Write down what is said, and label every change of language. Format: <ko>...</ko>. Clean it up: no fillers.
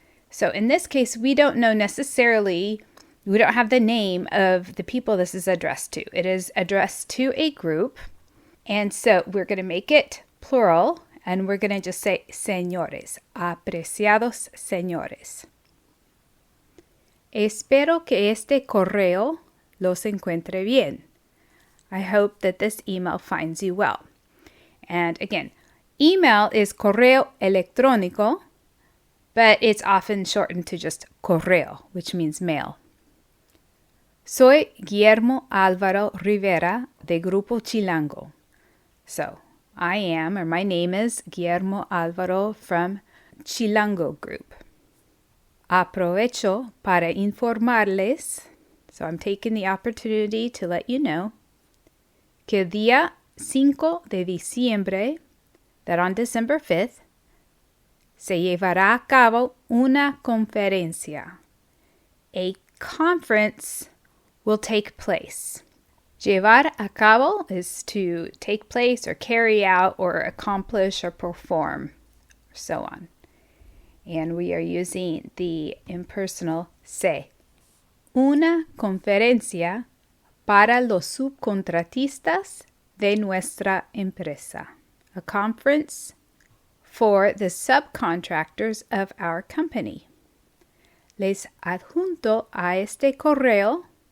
<en>So in this case, we don't know necessarily, we don't have the name of the people this is addressed to. It is addressed to a group. And so we're going to make it plural and we're going to just say señores,</en> <es>apreciados señores. Espero que este correo los encuentre bien.</es> <en>I hope that this email finds you well. And again, email is correo electrónico, but it's often shortened to just correo, which means mail.</en> <es>Soy Guillermo Álvaro Rivera de Grupo Chilango.</es> <en>So, I am, or my name is Guillermo Álvaro from Chilango Group.</en> <es>Aprovecho para informarles,</es> <en>so I'm taking the opportunity to let you know,</en> <es>que el día 5 de diciembre,</es> <en>that on December 5th,</en> <es>se llevará a cabo una conferencia.</es> <en>A conference will take place. Llevar a cabo is to take place or carry out or accomplish or perform, or so on. And we are using the impersonal se.</en> <es>Una conferencia para los subcontratistas de nuestra empresa.</es> <en>A conference for the subcontractors of our company.</en> <es>Les adjunto a este correo.</es>